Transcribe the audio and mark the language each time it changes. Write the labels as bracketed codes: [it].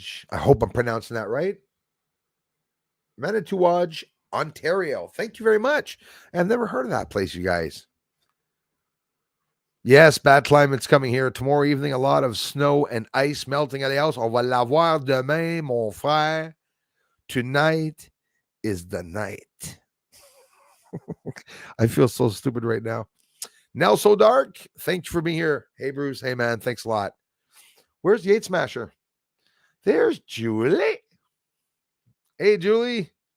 [en] I hope I'm pronouncing that right. Manitouwadge, Ontario. Thank you very much. I've never heard of that place, you guys. Yes, bad climate's coming here. Tomorrow evening, a lot of snow and ice melting at the house. [fr] On va l'avoir demain, mon frère. [en] Tonight is the night. I feel so stupid right now. Nell So Dark, thank you for being here. Hey, Bruce. Hey, man. Thanks a lot. Where's Yates Smasher? There's Julie. Hey, Julie.